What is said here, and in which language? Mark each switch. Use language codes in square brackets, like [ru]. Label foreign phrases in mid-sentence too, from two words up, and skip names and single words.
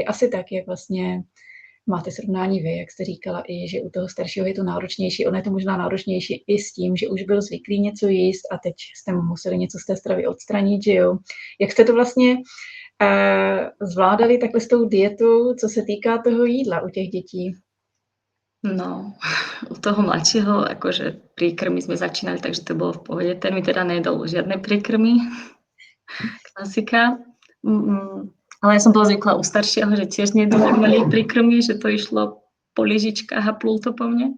[cs] Asi tak, jak vlastně máte srovnání vy, jak jste říkala i, že u toho staršího je to náročnější. Ono je to možná náročnější i s tím, že už byl zvyklý něco jíst a teď jste mu museli něco z té stravy odstranit, že jo. Jak jste to vlastně zvládali takhle s tou dietou, co se týká toho jídla u těch dětí? [sk] No, u toho mladšieho, akože príkrmy sme začínali, takže to bolo v pohode. Ten mi teda nejedol žiadne príkrmy. Klasika. Ale ja som bola zvykla u staršieho, že tiež nejedol príkrmy, že to išlo po lyžičkách a plul to po mne.